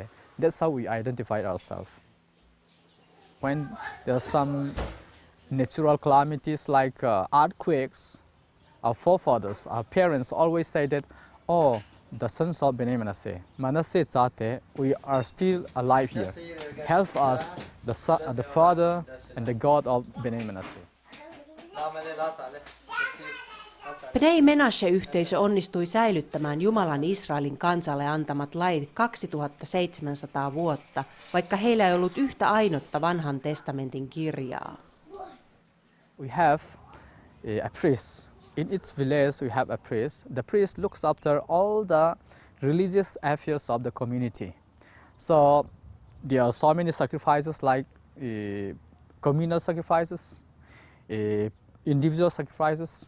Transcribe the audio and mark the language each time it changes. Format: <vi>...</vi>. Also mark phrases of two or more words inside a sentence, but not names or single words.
<en>That's how we identified ourselves. When there are some natural calamities like earthquakes, our forefathers, our parents always say that, oh, the sons of Bnei Menashe, Menashe Tate, we are still alive here. Help us, the Father and the God of Bnei Menashe.</en> <fi>Bnei Menashe-yhteisö onnistui säilyttämään Jumalan Israelin kansalle antamat lait 2700 vuotta, vaikka heillä ei ollut yhtä ainutta vanhan testamentin kirjaa.</fi> <en>We have a priest. In its village we have a priest. The priest looks after all the religious affairs of the community. So there are so many sacrifices like communal sacrifices, individual sacrifices.</en>